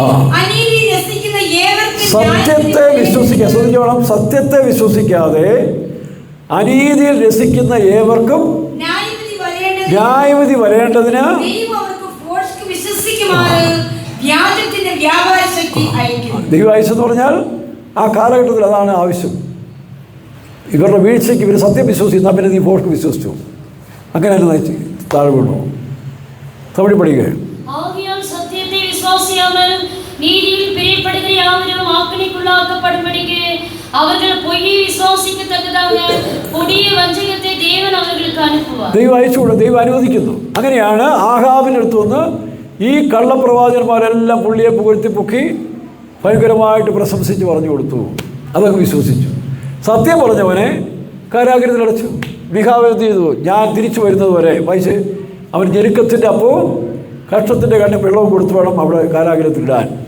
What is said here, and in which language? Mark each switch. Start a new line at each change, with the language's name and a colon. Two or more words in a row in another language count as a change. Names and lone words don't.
Malayalam: ശ്രദ്ധിച്ചോണം, സത്യത്തെ വിശ്വസിക്കാതെ അനീതിയിൽ രസിക്കുന്ന ഏവർക്കും ന്യായവിധി വരേണ്ടതിന് അയക്കുമാറ് വ്യാജത്തിന്റെ വ്യാപാര ശക്തി അയക്കുന്നു. ദൈവായുസ് എന്ന് പറഞ്ഞാൽ ആ കാലഘട്ടത്തിൽ അതാണ് ആവശ്യം. ഇവരുടെ വീഴ്ചയ്ക്ക് ഇവർ സത്യം വിശ്വസിക്കുന്ന പിന്നെ നീ ഫോർക്ക് വിശ്വസിച്ചു, അങ്ങനെ തന്നെ നയിച്ച് താഴെ വീണു. തമിഴ് പഠിക്കുകയാണ്.
Tamil: ஆகையால் சத்தியத்தை விசுவாசியாமல் நீதியில் பிரியப்படுகிற யாவரும் ஆக்கினைக்குள்ளாக்கப்படும்படிக்கு அவர்கள் பொய்யை விசுவாசிக்கத்தக்கதாக கொடிய വഞ്ചകത്തെ தேவன் அவர்களுக்கு அனுப்புவார்.
Malayalam: ദൈവം അയച്ചുകൊണ്ട് ദൈവം അനുവദിക്കുന്നു. അങ്ങനെയാണ് ആഹാബിൻ്റെ അടുത്ത് വന്ന് ഈ കള്ളപ്രവാചകന്മാരെല്ലാം പുള്ളിയെ പുകഴ്ത്തി പൊക്കി ഭയങ്കരമായിട്ട് പ്രശംസിച്ച് പറഞ്ഞു കൊടുത്തു. അതൊക്കെ വിശ്വസിച്ചു. സത്യം പറഞ്ഞവനെ കാരാഗ്രഹത്തിലടച്ചു. മിഖാവ് എന്ത് ചെയ്തു? ഞാൻ തിരിച്ചു വരുന്നത് വരെ വായിച്ച് അവൻ ഞെരുക്കത്തിൻ്റെ അപ്പവും കഷ്ടത്തിൻ്റെ കണ്ണിൽ വെള്ളവും കൊടുത്തു വേണം അവിടെ കാരാഗ്രഹത്തിലിടാൻ.